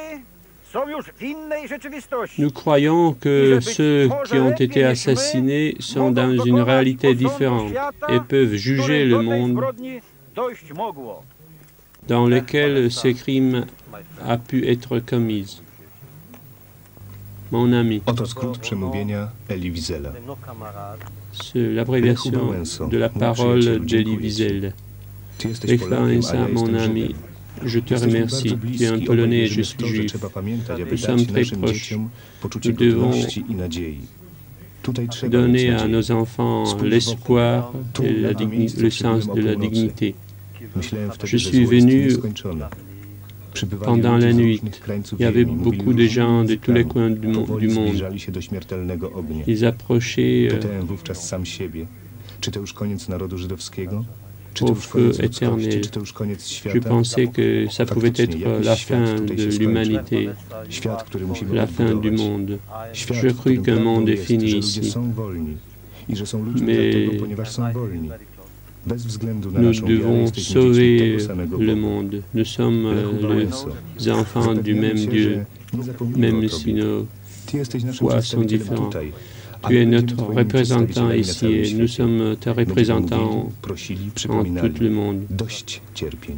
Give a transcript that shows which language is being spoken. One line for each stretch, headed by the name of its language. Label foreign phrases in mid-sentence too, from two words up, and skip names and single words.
French: Nous croyons que ceux qui ont été assassinés sont dans une réalité différente et peuvent juger le monde dans lequel ces crimes a pu être commis. Mon ami,
Polish: Oto skrót przemówienia Elie Wiesela.
French: c'est l'abréviation de la parole d'Elie Wiesel.
Polish: Ty jesteś
French: Lech
Polish: Polakiem, a
French: Wałęsa,
Polish: ja
French: mon
Polish: jestem
French: ami,
Polish: Żydem.
French: je te
Polish: Jesteśmy
French: remercie.
Polish: bardzo
French: Tu es un
Polish: bliski,
French: Polonais et
Polish: obaj
French: je
Polish: wierzymy w
French: suis
Polish: to, że
French: juif.
Polish: trzeba pamiętać, aby
French: Nous
Polish: dać
French: sommes très
Polish: naszym
French: proches.
Polish: dzieciom poczucie
French: Nous devons
Polish: godności i nadziei. Tutaj trzeba mieć
French: Donner à
Polish: nadzieję.
French: nos enfants l'espoir et le sens de la dignité.
Polish: Myślałem wtedy,
French: Je
Polish: że
French: suis
Polish: zło jest
French: venu
Polish: nieskończone. Przybywali
French: pendant
Polish: ludzie
French: la
Polish: z
French: nuit.
Polish: różnych krańców
French: Il y avait
Polish: ziemi, mówili
French: beaucoup de
Polish: różnymi
French: gens de tous les
Polish: językami.
French: coins du
Polish: Powoli
French: monde.
Polish: zbliżali się do śmiertelnego ognia.
French: Ils approchaient
Polish: Pytałem wówczas sam siebie, czy to już koniec narodu żydowskiego? Czy to
French: au
Polish: już
French: feu
Polish: koniec ludzkości?
French: éternel.
Polish: Czy to już koniec
French: Je
Polish: świata?
French: pensais que ça pouvait être la fin de l'humanité,
Polish: Świat, który musimy
French: la fin du
Polish: odbudować.
French: monde.
Polish: Świat,
French: Je
Polish: w
French: crus
Polish: którym
French: qu'un
Polish: prawdą
French: monde est
Polish: jest,
French: fini
Polish: że ludzie
French: ici.
Polish: są wolni i że są ludźmi
French: Mais
Polish: dlatego, ponieważ są wolni. Bez względu na
French: Nous
Polish: naszą wiarę
French: devons
Polish: jesteśmy dziećmi
French: sauver
Polish: tego samego
French: le
Polish: Boga.
French: monde. Nous sommes
Polish: Lechu Wałęso,
French: les enfants du
Polish: zapewniamy
French: même
Polish: się,
French: Dieu,
Polish: że nie zapomnimy
French: même
Polish: o
French: si
Polish: Tobie.
French: nos
Polish: Ty jesteś naszym
French: foi sont
Polish: przedstawicielem
French: différents.
Polish: tutaj. a
French: Tu
Polish: my
French: es
Polish: będziemy
French: notre
Polish: Twoimi
French: représentant
Polish: przedstawicielami na
French: ici
Polish: całym
French: et nous
Polish: świecie.
French: sommes tes
Polish: Będziemy
French: représentants
Polish: mówili, prosili,
French: en
Polish: przypominali.
French: tout le monde.
Polish: Dość cierpień.